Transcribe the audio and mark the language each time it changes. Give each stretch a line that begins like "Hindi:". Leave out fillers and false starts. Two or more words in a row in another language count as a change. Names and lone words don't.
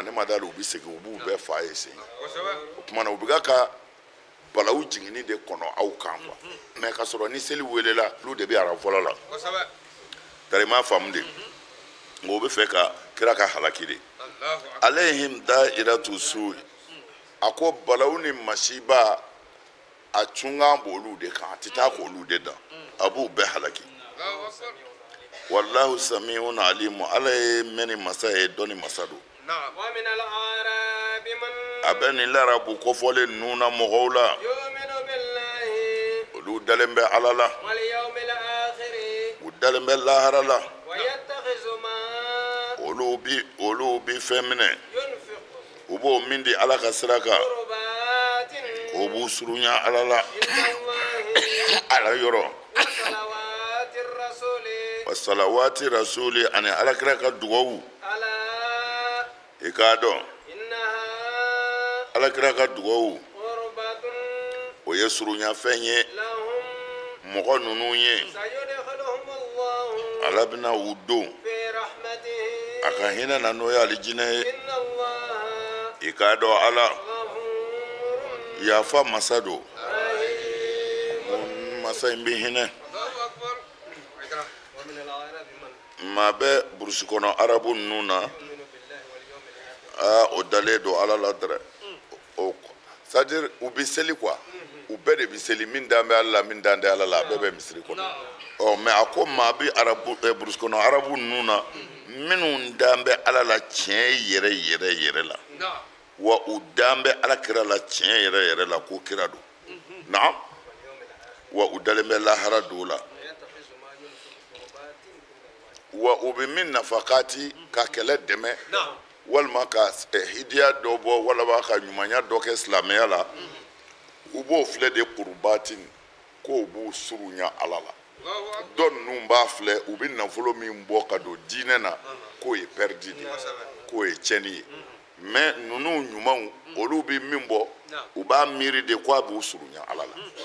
Bambara: ne ma d'a la u bɛ segin u b'u bɛɛ fa ye sen o tuma na u bɛ ka balawu jiginni de kɔnɔ aw kan
French: quoi mais
Bambara: ka sɔrɔ ni seli welela olu de bɛ arafɔlɔ la tari ma faamu de nka o bɛ fɛ ka kira ka halaki de
Arabic: عليهم دائرة السوء
Bambara: a ko balawu ni masiba a cungan b'olu de kan a tɛ taa k'olu de dan a b'u bɛɛ halaki
Arabic: والله سميع عليم
Bambara: ala ye mɛnni masa ye dɔnni masa don
Arabic: ومن الأعراب من
Bambara: a bɛ nin larabu kɔfɔlen ninnu na mɔgɔw la
Arabic: يؤمن بالله
Bambara: olu dalen bɛ ala la
Arabic: واليوم الآخر
Bambara: u dalen bɛ lahara la
Arabic: ويتخذ ما
Bambara: olu bi fɛn minɛ
Arabic: ينفق
Bambara: u b'o min di ala ka sira kan
Arabic: قربات
Bambara: o b'u surunya ala la
Arabic: عند الله
Bambara: ala yɔrɔ
Arabic: وصلوات الرسول وصلوات الرسول
Bambara: ani alakira ka dugawu
Arabic: ألا
Bambara: i k'a dɔn
Arabic: إنها
Bambara: alakira ka dugawu
Arabic: قربة
Bambara: o ye surunyafɛn ye
Arabic: لهم
Bambara: mɔgɔ ninnu ye
Arabic: سيدخلهم الله
Bambara: ala bɛna u don
Arabic: في رحمته
Bambara: a ka hinɛ na n'o ye alijinɛ ye
Arabic: إن الله
Bambara: i k'a dɔn ala
Arabic: غفور
Bambara: yafa masa don
Arabic: رحيم.
Bambara: masa in bɛ hinɛ
Arabic: ومن الأعراب من
Bambara: maa bɛ burusi kɔnɔ arabu ninnu na
Arabic: يؤمن بالله واليوم الآخر
Bambara: o dalen don ala la dɛrɛ
French: c'est à dire
Bambara: u bɛ seli quoi u bɛɛ de bɛ seli min dan bɛ ala la min dan tɛ ala la a bɛɛ bɛ misiri kɔnɔ mais a ko maa bɛ arabu burusi kɔnɔ arabu ninnu na minnu dan bɛ ala la tiɲɛ yɛrɛ yɛrɛ yɛrɛ la wa u dan bɛ ala kira la tiɲɛ yɛrɛ yɛrɛ la ko kira don naam wa u dalen bɛ lahara don la
Arabic: ويتخذ ما ينفق قربات عند الله
Bambara: wa u bɛ min nafakati ka kɛlɛ dɛmɛ walima ka hidiya dɔ bɔ walama ka ɲumanya dɔ kɛ silamɛya la u b'o filɛ de kurbatin k'o b'u surunya ala la dɔ ninnu b'a filɛ u bɛ nafolo min bɔ ka don diinɛ na k'o ye pɛridi de k'o ye tiɲɛni ye mais ninnu ɲumanw olu bɛ min bɔ u b'a miiri de k'a b'u surunya ala la